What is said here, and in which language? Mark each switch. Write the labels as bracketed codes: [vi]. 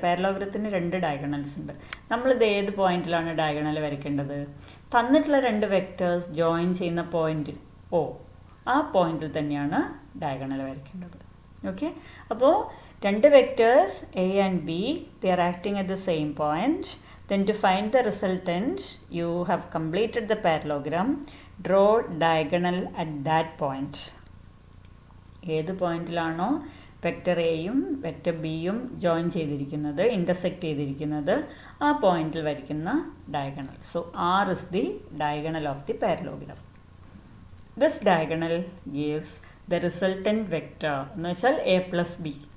[ml] പാരലോഗ്രത്തിന് രണ്ട് ഡയഗണൽസ് ഉണ്ട്. നമ്മളിത് ഏത് പോയിന്റിലാണ് ഡയഗണൽ വരയ്ക്കേണ്ടത്? തന്നിട്ടുള്ള രണ്ട് വെക്റ്റേഴ്സ് ജോയിൻ ചെയ്യുന്ന പോയിന്റ് ഒ, ആ പോയിന്റിൽ തന്നെയാണ് ഡയഗണൽ വരയ്ക്കേണ്ടത്. [en] okay, [ml] അപ്പോൾ രണ്ട് vectors [en] A and B, they are acting at the same point. Then to find the resultant, you have completed the parallelogram. Draw diagonal at that point. [ml] ഏത് പോയിന്റിലാണോ vector എയും vector ബിയും join ചെയ്തിരിക്കുന്നത്, intersect ചെയ്തിരിക്കുന്നത്, ആ പോയിന്റിൽ വരയ്ക്കുന്ന diagonal. [en] So R is the diagonal of the parallelogram. This diagonal gives the resultant vector [ml] എന്ന് വെച്ചാൽ [en] A plus B.